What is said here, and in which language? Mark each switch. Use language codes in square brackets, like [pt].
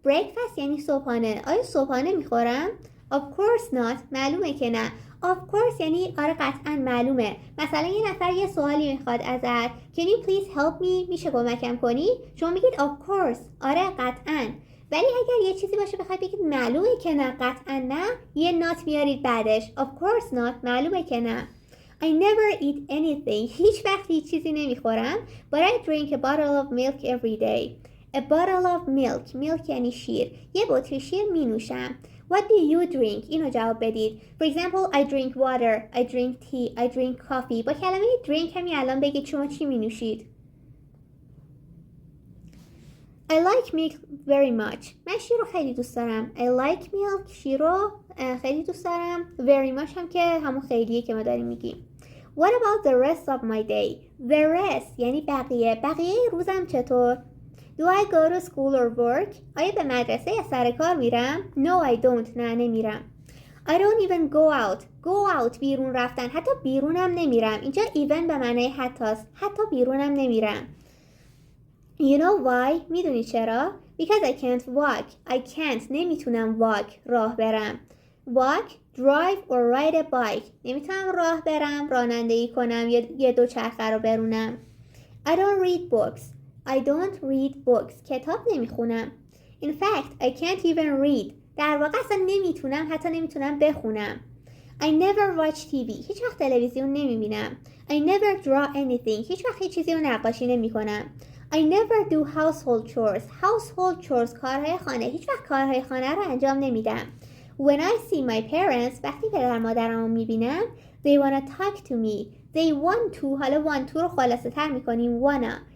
[fa] Breakfast یعنی صبحانه آیا صبحانه میخورم؟ [en] Of course not [fa] معلومه که نه Of course یعنی آره قطعا معلومه مثلا یه نفر یه سوالی میخواد ازت [en] Can you please help me? [fa] میشه کمکم کنی؟ شما میگید [en] of course [fa] آره قطعا ولی اگر یه چیزی باشه بخواید بگید معلومه که نه قطعا نه یه نات میارید بعدش [en] Of course not [fa] معلومه که نه [en] I never eat anything. [fa] هیچ وقت هیچ چیزی نمیخورم. [en] But I drink a bottle of milk every day. A bottle of milk. [fa] Milk یعنی شیر. یه بطری شیر می نوشم. [en] What do you drink? [fa] اینو جواب بدید. [en] For example, I drink water. I drink tea. I drink coffee. [fa] با کلمه drink همین الان بگید شما چی می نوشید. [en] I like milk very much. [fa] من شیر رو خیلی دوست دارم. [en] I like milk. [fa] شیر رو خیلی دوست دارم. [en] Very much [fa] هم که همون خیلیه که ما داریم میگیم. [en] What about the rest of my day? The rest یعنی [fa] بقیه روزم چطور؟ [en] Do I go to school or work? [fa] آیا به مدرسه یا سر کار میرم؟ [en] No I don't [fa] نه نمیرم [en] I don't even go out Go out [fa] بیرون رفتن حتی بیرونم نمیرم اینجا even به معنی حتی بیرونم نمیرم [en] You know why? [fa] میدونی چرا؟ [en] Because I can't walk [fa] I can't نمیتونم walk راه برم [en] Walk, drive or ride a bike [fa] نمیتونم راه برم رانندگی کنم یه دوچرخه رو برونم [en] I don't read books [fa] کتاب نمیخونم [en] In fact, I can't even read [fa] در واقع اصلا نمیتونم حتی نمیتونم بخونم [en] I never watch TV [fa] هیچ وقت تلویزیون نمیبینم [en] I never draw anything [fa] هیچ وقت هیچ چیزی رو نقاشی نمیکنم [en] I never do household chores. Household chores [fa] کارهای خانه. هیچ وقت کارهای خانه رو انجام نمیدم. [en] When I see my parents, [fa] وقتی پدر مادرمو میبینم, [en] they wanna talk to me. They want to, [fa] حالا want to رو خلاصه تر میکنیم wanna.